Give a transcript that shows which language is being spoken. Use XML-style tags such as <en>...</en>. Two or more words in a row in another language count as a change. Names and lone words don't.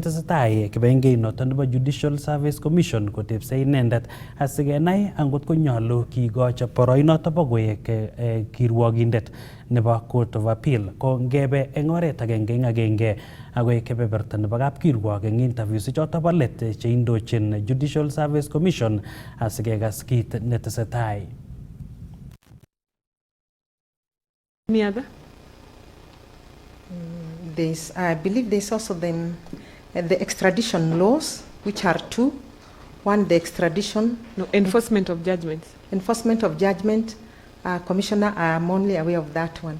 <kln>tesetai kibengeit nebo Judicial Service Commission kotepse inendet asikenai angot konyolu kigochi boroinoto bo koek kirwogindet nebo Court of Appeal ko ngebe eng oret agenge eng agenge agoi kebeberta nebo kapkirwok eng interviews choto bo let cheindochin Judicial Service Commission asikekas kit netesetai.</kln> <en>Any other? I believe there's also the extradition laws, which are two. One, the extradition. No, enforcement of judgments. Enforcement of judgment. Commissioner, I'm only aware of that one.</en>